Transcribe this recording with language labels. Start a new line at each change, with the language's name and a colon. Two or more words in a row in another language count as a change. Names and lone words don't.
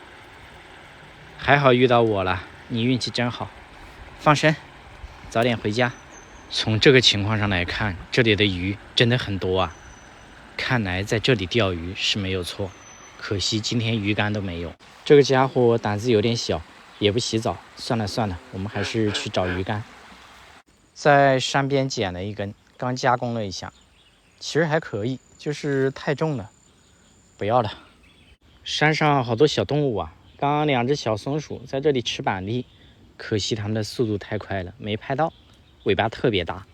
Chinese: 還好遇到我了，你運氣真好。放生，早點回家。從這個情況上來看，這裡的魚真的很多啊。看來在這裡釣魚是沒有錯，可惜今天魚竿都沒有。這個家伙膽子有點小，也不洗澡。算了，我們還是去找魚竿。在山邊撿了一根，剛加工了一下，其實還可以，就是太重了，不要了。山上好多小動物啊，剛2隻小松鼠在這裡吃板栗，可惜它們的速度太快了，沒拍到，尾巴特別大。